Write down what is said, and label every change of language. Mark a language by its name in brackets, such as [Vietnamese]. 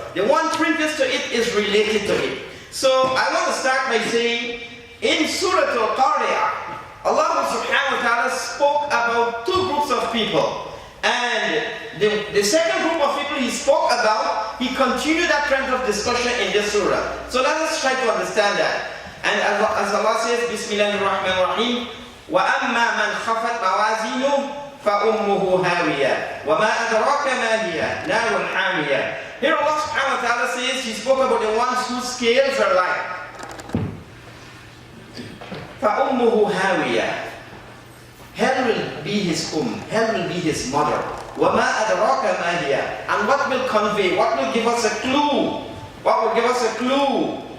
[English] The one previous to it is related to it. So I want to start by saying, in Surah Al-Qari'ah, Allah subhanahu wa ta'ala spoke about 2 groups of people. And the second group of people He spoke about, He continued that trend of discussion in this surah. So let us try to understand that. And as Allah says, [Arabic] Bismillahirrahmanirrahim, وَأَمَّا مَنْ خَفَتْ مَوَازِينُهُ فَأُمُّهُ هَاوِيَةٌ وَمَا أَدْرَاكَ مَا هِيَ نَارٌ حَامِيَةٌ. [English] Here Allah subhanahu wa ta'ala says, He spoke about the ones whose scales are light. [Arabic] فَأُمُّهُ هَاوِيَةٌ. [English] Hell will be his hell will be his mother. [Arabic] وَمَا أَدْرَاكَ مَا هِيَ. [English] And what will convey, what will give us a clue? What will give us a clue?